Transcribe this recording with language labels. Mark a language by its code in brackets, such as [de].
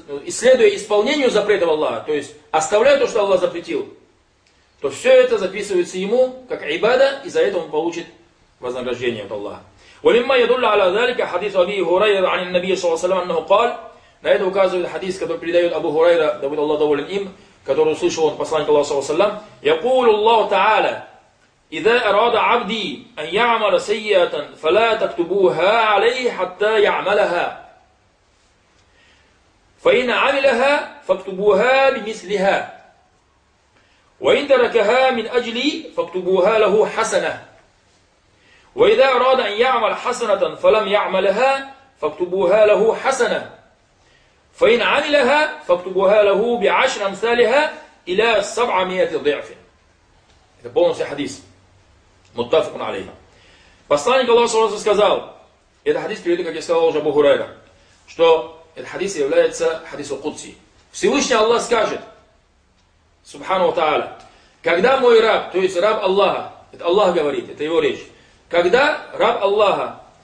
[ru] следуя исполнению запретов Аллаха, то есть оставляя то, что Аллах запретил, то все это записывается ему как ибада, и за это он получит вознаграждение от Аллаха. [ar] ولما يدل على ذلك حديث أبي هريرة عن النبي صلى الله عليه وسلم أنه قال [ru] на это указывает хадис, который передает Абу Хурайра, да будет Аллах доволен им, который услышал он посланника Аллаха صلى الله عليه وسلم. [ar] يقول الله تعالى إذا أراد عبدي أن يعمل سيئة فلا تكتبوها عليه حتى يعملها فإن عملها فاكتبوها بمثلها وإن تركها من أجلي فاكتبوها له حسنة وإذا أراد أن يعمل حسنة فلم يعملها فاكتبوها له حسنة فإن عملها فاكتبوها له بعشر أمثالها إلى 700 ضعف. [ru] Это полностью хадис. Муттафикун алейхи. Посланник Аллаха саллаллаху алейхи ва саллям сказал, этот хадис приведет, как я сказал уже, Абу Хурайра, что этот хадис является хадисом Кудси. Всевышний Аллах скажет, Субхану ва Тааля, когда мой раб, то есть раб Аллаха, это Аллах говорит, это его речь, когда раб Аллаха